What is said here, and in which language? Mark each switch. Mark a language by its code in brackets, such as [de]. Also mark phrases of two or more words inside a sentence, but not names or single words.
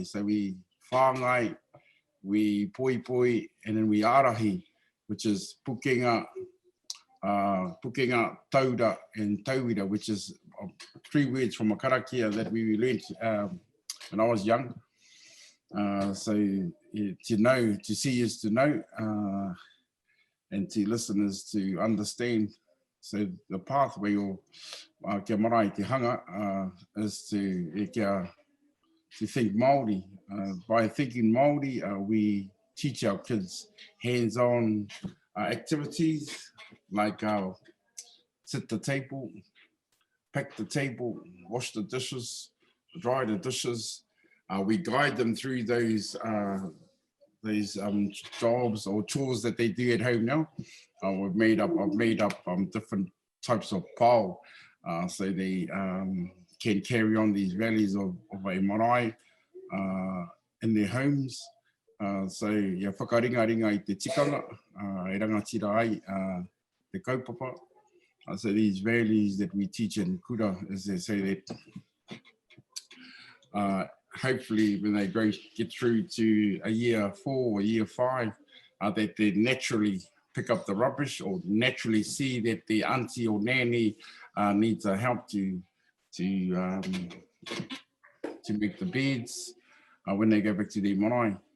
[en] So we whāngai, we pui, and then we ārahi, which is pukenga, tauda, and tauira, which is 3 words from a karakia that we learned when I was young. So to know, to see is to know, and to listen is to understand. So the pathway or [mi] kia marae te hanga [en] is to think Māori. By thinking Māori, we teach our kids hands-on activities like sit the table, pack the table, wash the dishes, dry the dishes. We guide them through those jobs or chores that they do at home now. I've made up different types of pao, so they can carry on these values of a marae in their homes. [mi] So ia whakaringa I te tikanga, e rangatira ai te kaupapa. [en] So these values that we teach in kura, as they say that hopefully when they get through to a year 4 or year 5, that they naturally pick up the rubbish or naturally see that the auntie or nanny needs help to make the beds when they go back to their marae.